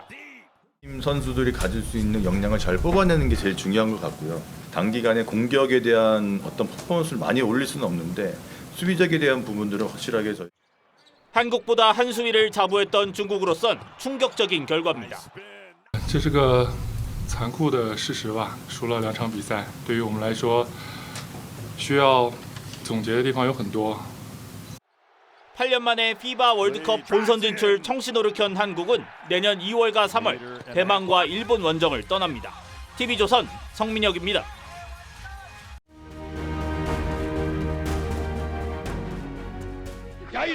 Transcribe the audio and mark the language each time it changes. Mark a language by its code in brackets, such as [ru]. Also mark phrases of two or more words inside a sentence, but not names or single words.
[ko] 팀 선수들이 가질 수 있는 역량을 잘 뽑아내는 게 제일 중요한 것 같고요. 단기간에 공격에 대한 어떤 퍼포먼스를 많이 올릴 수는 없는데 수비적에 대한 부분들은 확실하게 한국보다 한 수위를 자부했던 중국으로선 충격적인 결과입니다. [zh] 这是个残酷的事实吧，输了2场比赛，对于我们来说，需要总结的地方有很多。 [ko] 8년 만에 피바 월드컵 본선 진출 청신호를 켠 한국은 내년 2월과 3월 대만과 일본 원정을 떠납니다. TV조선 성민혁입니다. 야 이놈!